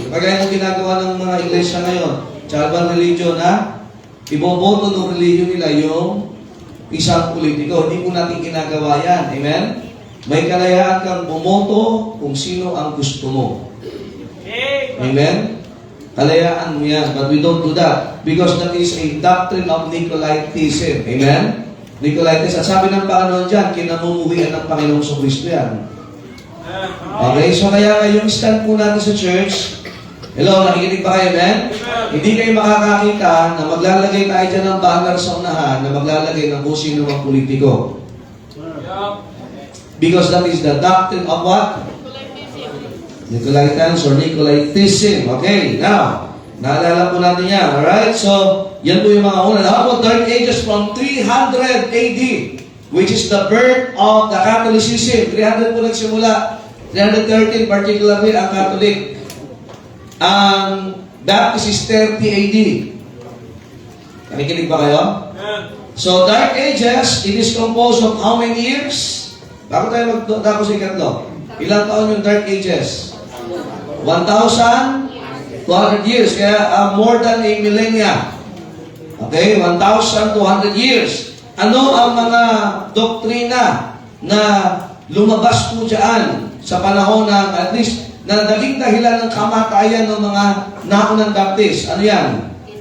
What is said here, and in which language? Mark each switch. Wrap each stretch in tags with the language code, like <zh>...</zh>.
<tl>Kagaya ng ginagawa ng mga iglesia ngayon. Tribal religion na iboboto ng religion nila yung isang politiko. Hindi po natin ginagawa yan. Amen? May kalayaan kang bumoto kung sino ang gusto mo.</tl> <en>Amen?</en> <tl>Kalayaan mo yan.</tl> <en>But we don't do that. Because that is a doctrine of Nicolaitism.</en> <tl>Amen? Nicolaites. At sabi ng Panginoon dyan, kinamumuhian ng Panginoong Kristo yan. Okay? So kaya yung stand po natin sa church, hello, nakikinig ba kayo, amen? Hindi kayo makakakita na maglalagay tayo dyan ng banner sa unahan na maglalagay ng kung sino ang politiko.</tl> <en>Because that is the doctrine of what?</en> <tl>Nicolaitans or Nicolaitism. Okay, now, naalala po natin yan. Alright? So, yan po yung mga una.</tl> <en>How about Dark Ages from 300 AD, which is the birth of the Catholicism.</en> <tl>300 po nagsimula. 313 particularly ang Catholic. Ang Baptist is 30 AD. Nakikinig ba kayo?</tl> <en>So, Dark Ages, it is composed of how many years?</en> <tl>Bago tayo magdako sa ikatlo. Ilang taon yung Dark Ages? 1,200 years.</tl> <en>Kaya more than a millennia. Okay? 1,200 years.</en> <tl>Ano ang mga doktrina na lumabas po dyan sa panahon ng, at least, na naging dahilan ng kamatayan ng mga naunang Baptist? Ano yan?</tl>